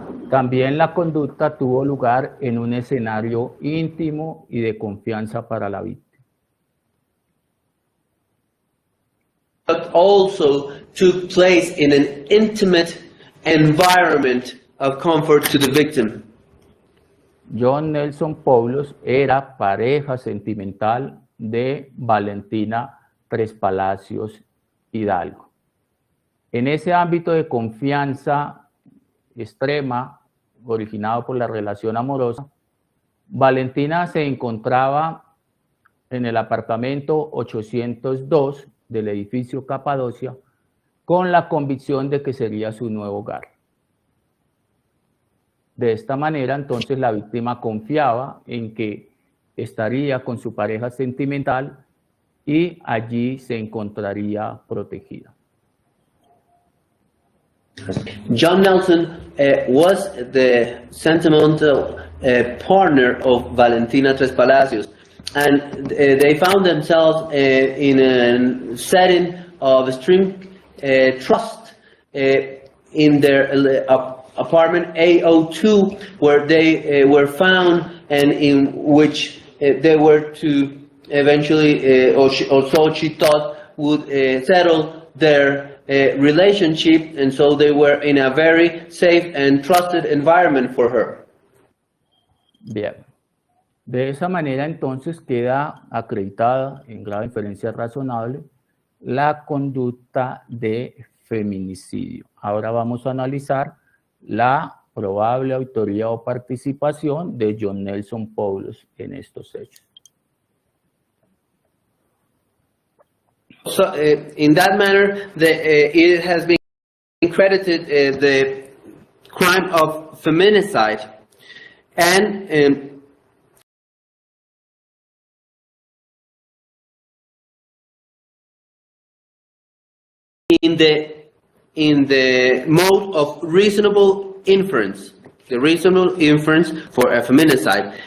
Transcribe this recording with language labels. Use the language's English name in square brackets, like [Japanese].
[Spanish] También la conducta tuvo lugar en un escenario íntimo y de confianza para la víctima. [English] But also took place in an intimate environment of comfort to the victim. [Spanish] Jhon Poulos era pareja sentimental de Valentina Trespalacios Hidalgo. En ese ámbito de confianza extrema, originado por la relación amorosa, Valentina se encontraba en el apartamento 802 del edificio Capadocia con la convicción de que sería su nuevo hogar. De esta manera, entonces, la víctima confiaba en que estaría con su pareja sentimental y allí se encontraría protegida. [English] Jhon Nelson was the sentimental partner of Valentina Trespalacios, and they found themselves in a setting of extreme trust in their apartment A02, where they were found, and in which they were to eventually, or so she thought, would settle their relationship, and so they were in a very safe and trusted environment for her. [Spanish] Bien. De esa manera, entonces, queda acreditada en grado de inferencia razonable la conducta de feminicidio. Ahora vamos a analizar la probable autoría o participación de Jhon Poulos en estos hechos. [English] So, in that manner, it has been credited the crime of feminicide, and in the mode of reasonable inference, the reasonable inference for a feminicide.